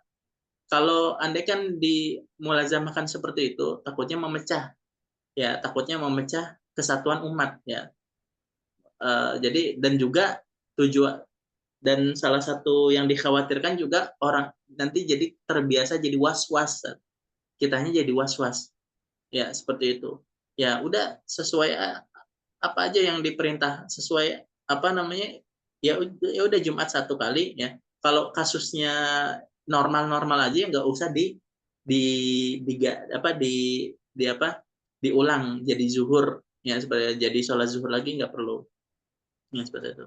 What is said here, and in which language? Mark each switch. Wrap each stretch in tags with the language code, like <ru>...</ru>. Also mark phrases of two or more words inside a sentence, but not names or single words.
<id>Kalau andai kan dimulazamahkan seperti itu, takutnya memecah, ya, takutnya memecah kesatuan umat, ya. Jadi dan juga tujuan, dan salah satu yang dikhawatirkan juga orang nanti jadi terbiasa jadi was-was, kitanya jadi was-was, ya, seperti itu. Ya udah, sesuai apa aja yang diperintah, sesuai apa namanya, ya udah Jumat satu kali, ya. Kalau kasusnya normal-normal aja, nggak usah di apa, diulang jadi zuhur, ya, seperti jadi sholat zuhur lagi, nggak perlu, ya, seperti itu.</id>